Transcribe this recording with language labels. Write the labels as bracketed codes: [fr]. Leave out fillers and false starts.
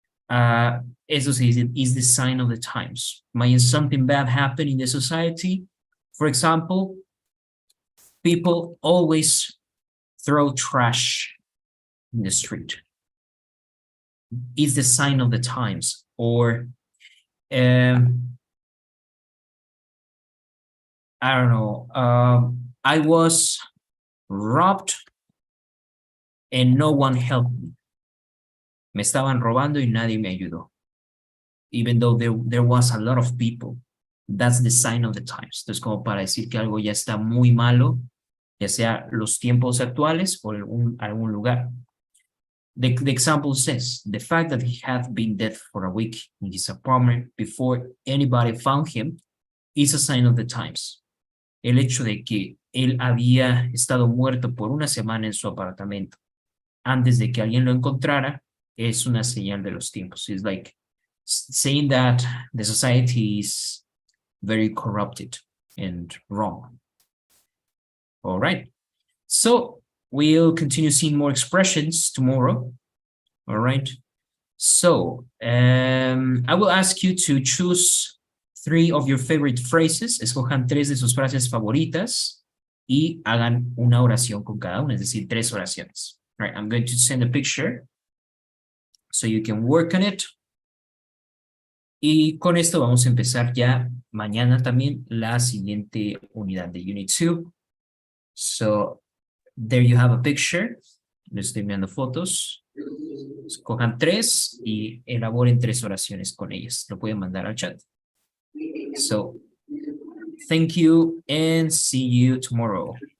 [es] Eso se dice, [en] is the sign of the times. Might something bad happen in the society? For example, people always throw trash in the street. Is the sign of the times. Or, I don't know, I was robbed and no one helped me. [es] Me estaban robando y nadie me ayudó. [en] Even though there was a lot of people, that's the sign of the times. [es] Entonces, como para decir que algo ya está muy malo, ya sea los tiempos actuales o algún lugar. [en] The example says, the fact that he had been dead for a week in his apartment before anybody found him is a sign of the times. [es] el hecho de que él había estado muerto por una semana en su apartamento antes de que alguien lo encontrara es una señal de los tiempos. [en] It's like saying that the society is very corrupted and wrong. All right. So we'll continue seeing more expressions tomorrow. All right. So I will ask you to choose 3 of your favorite phrases. [es] Escojan 3 de sus frases favoritas y hagan una oración con cada una, es decir, 3 oraciones. [en] All right, I'm going to send a picture so you can work on it. [es] Y con esto vamos a empezar ya mañana también la siguiente unidad de Unit 2. [en] So there you have a picture. [es] Les estoy enviando fotos. Escojan 3 y elaboren 3 oraciones con ellas. Lo pueden mandar al chat. [en] So, thank you and see you tomorrow.